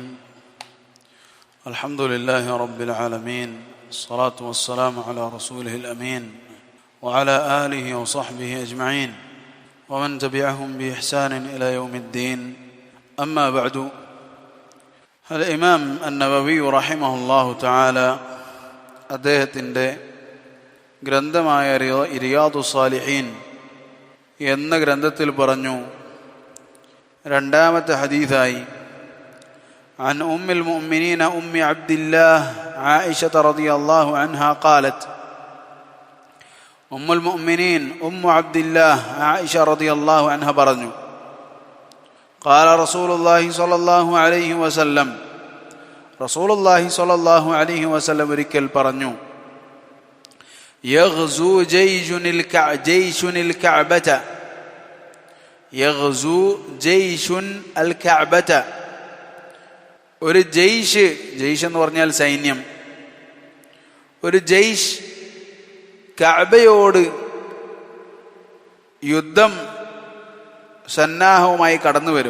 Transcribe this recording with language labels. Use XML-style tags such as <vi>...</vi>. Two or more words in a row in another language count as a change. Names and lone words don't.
<ar>الحمد لله رب العالمين، الصلاة والسلام على رسوله الأمين وعلى آله وصحبه أجمعين ومن تبعهم بإحسان إلى يوم الدين. أما بعد، الإمام النووي رحمه الله تعالى</ar> <ml>അദ്ദേഹത്തിൻ്റെ ഗ്രന്ഥമായ റിയാദു സാലിഹീൻ എന്ന ഗ്രന്ഥത്തിൽ പറഞ്ഞു, രണ്ടാമത്തെ ഹദീസായി</ml> <ar>عن أم المؤمنين أم عبد الله عائشة رضي الله عنها قالت أم المؤمنين أم عبد الله عائشة رضي الله عنها പറഞ്ഞു, قال رسول الله صلى الله عليه وسلم رسول الله صلى الله عليه وسلم</ar> <ml>ഒരിക്കൽ പറഞ്ഞു,</ml> <ar>يغزو جيش الكعبة يغزو جيش الكعبة.</ar> <ml>ഒരു ജയ്ഷ് എന്ന് പറഞ്ഞാൽ സൈന്യം, ഒരു ജയ്ഷ് കഅബയോട് യുദ്ധം സന്നാഹവുമായി കടന്നു വരും.</ml>